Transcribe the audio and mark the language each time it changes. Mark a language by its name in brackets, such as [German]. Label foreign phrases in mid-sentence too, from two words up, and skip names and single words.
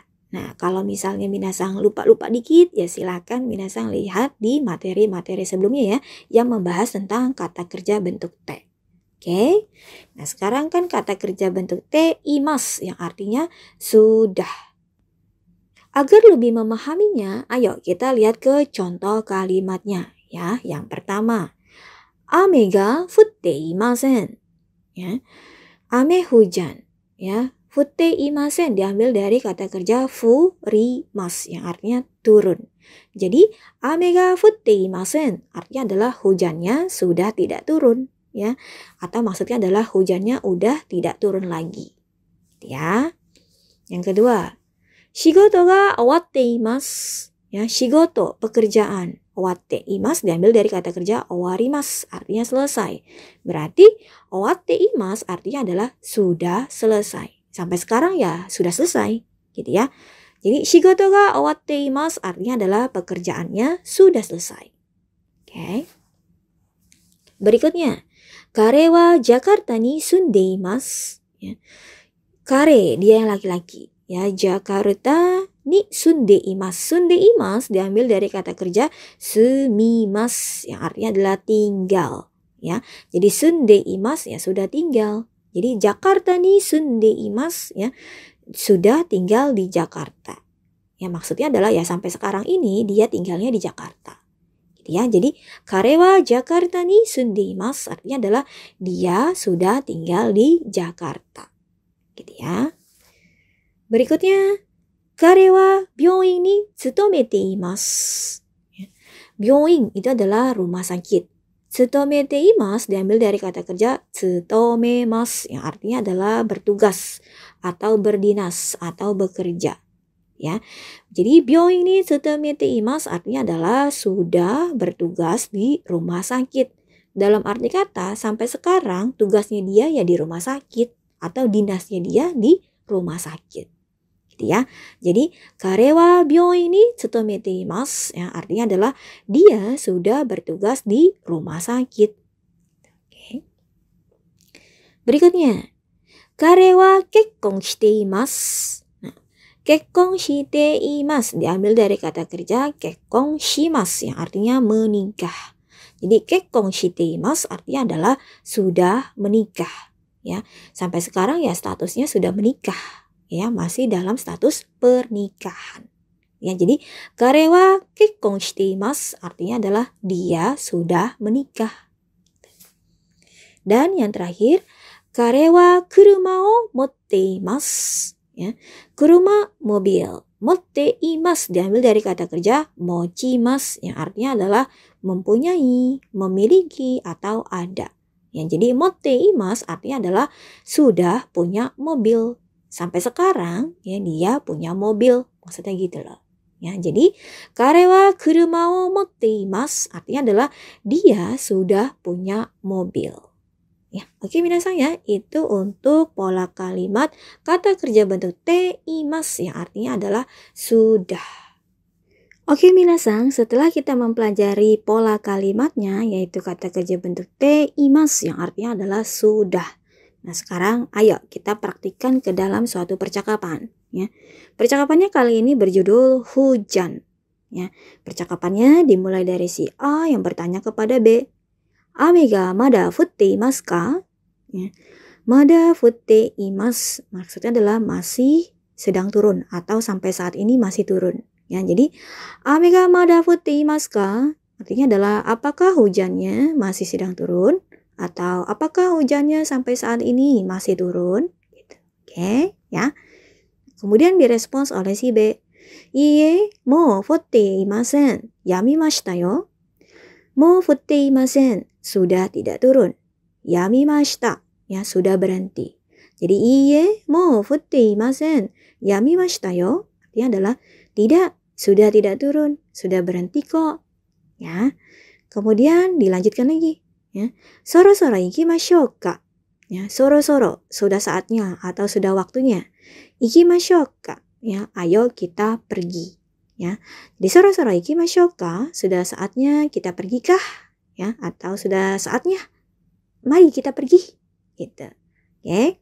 [Indonesian] Nah, kalau misalnya minasan lupa-lupa dikit, ya silakan minasan lihat di materi-materi sebelumnya ya, yang membahas tentang kata kerja bentuk te. Oke, nah sekarang kan kata kerja bentuk [Japanese] て います, [Indonesian] yang artinya sudah. Agar lebih memahaminya, ayo kita lihat ke contoh kalimatnya ya. Yang pertama, [Japanese] 雨が降っていません. [Indonesian] Ya. Ame hujan, ya. [Japanese] 降っていません [Indonesian] diambil dari kata kerja furimas yang artinya turun. Jadi, [Japanese] 雨が降っていません [Indonesian] artinya adalah hujannya sudah tidak turun, ya. Atau maksudnya adalah hujannya udah tidak turun lagi. Ya. Yang kedua, [Japanese] 仕事が終わっています. [Indonesian] Ya, shigoto pekerjaan. [Japanese] 終わっています [Indonesian] diambil dari kata kerja owarimas, artinya selesai. Berarti [Japanese] 終わっています [Indonesian] artinya adalah sudah selesai. Sampai sekarang ya sudah selesai, gitu ya. Jadi [Japanese] 仕事が終わっています [Indonesian] artinya adalah pekerjaannya sudah selesai. Oke. Berikutnya, [Japanese] 彼はジャカルタに住んでいます. [Indonesian] Ya. Kare, dia yang laki-laki. Ya, [Japanese] ジャカルタに住んでいます. 住んでいます [Indonesian] diambil dari kata kerja sumimasu yang artinya adalah tinggal. Ya, jadi [Japanese] 住んでいます [Indonesian] ya sudah tinggal. Jadi [Japanese] ジャカルタに住んでいます [Indonesian] ya sudah tinggal di Jakarta. Ya, maksudnya adalah ya sampai sekarang ini dia tinggalnya di Jakarta. Gitu ya. Jadi [Japanese] 彼はジャカルタに住んでいます [Indonesian] artinya adalah dia sudah tinggal di Jakarta. Gitu ya. Berikutnya, [Japanese] 彼は病院に勤めています. [Indonesian] Byouin itu adalah rumah sakit. [Japanese] 勤めています [Indonesian] diambil dari kata kerja tsutomemasu yang artinya adalah bertugas atau berdinas atau bekerja. Ya. Jadi [Japanese] 病院に勤めています [Indonesian] artinya adalah sudah bertugas di rumah sakit. dalam arti kata sampai sekarang tugasnya dia ya di rumah sakit atau dinasnya dia di rumah sakit. Gitu ya. Jadi [Japanese] 彼は病院に勤めています, [Indonesian] ya, artinya adalah dia sudah bertugas di rumah sakit. Oke. Berikutnya, [Japanese] 彼は結婚しています. 結婚しています [Indonesian] diambil dari kata kerja [Japanese] 結婚します [Indonesian] yang artinya menikah. Jadi [Japanese] 結婚しています [Indonesian] artinya adalah sudah menikah, ya. Sampai sekarang ya statusnya sudah menikah, ya, masih dalam status pernikahan. Ya, jadi [Japanese] 彼は結婚しています [Indonesian] artinya adalah dia sudah menikah. Dan yang terakhir, [Japanese] 彼は車を持っています. [Indonesian] Ya, kuruma mobil, [Japanese] 持っています [Indonesian] diambil dari kata kerja mochimasu yang artinya adalah mempunyai, memiliki atau ada. Ya, jadi [Japanese] 持っています [Indonesian] artinya adalah sudah punya mobil. Sampai sekarang ya dia punya mobil, maksudnya gitu loh. Ya, jadi [Japanese] 彼は車を持っています [Indonesian] artinya adalah dia sudah punya mobil. Ya, oke minasan ya, itu untuk pola kalimat kata kerja bentuk [Japanese] て います [Indonesian] yang artinya adalah sudah. Oke minasan, setelah kita mempelajari pola kalimatnya yaitu kata kerja bentuk [Japanese] て います [Indonesian] yang artinya adalah sudah. Nah, sekarang ayo kita praktikkan ke dalam suatu percakapan, ya. Percakapannya kali ini berjudul hujan, ya. Percakapannya dimulai dari si A yang bertanya kepada B. [Japanese] 雨がまだ降っていますか? [Indonesian] Ya. [Japanese] まだ降っています [Indonesian] maksudnya adalah masih sedang turun atau sampai saat ini masih turun. Ya, jadi [Japanese] 雨がまだ降っていますか? [Indonesian] Artinya adalah apakah hujannya masih sedang turun atau apakah hujannya sampai saat ini masih turun? Gitu. Oke, ya. Kemudian direspons oleh si B. [Japanese] いいえ、もう降っていません。止みましたよ. もう降っていません. [Indonesian] Sudah tidak turun. Yamimashita, ya, sudah berhenti. [Japanese] Jadi いいえもう降っていません. 止みましたよ [Indonesian] artinya adalah tidak, sudah tidak turun, sudah berhenti kok. Ya. Kemudian dilanjutkan lagi, ya. [Japanese] そろそろ行きましょうか. [Indonesian] Ya, soro-soro sudah saatnya atau sudah waktunya. [Japanese] 行きましょうか, [Indonesian] ya, ayo kita pergi. Ya. Di [Japanese] そろそろ行きましょうか, [Indonesian] sudah saatnya kita pergi kah? Ya, atau sudah saatnya mari kita pergi, gitu. Oke.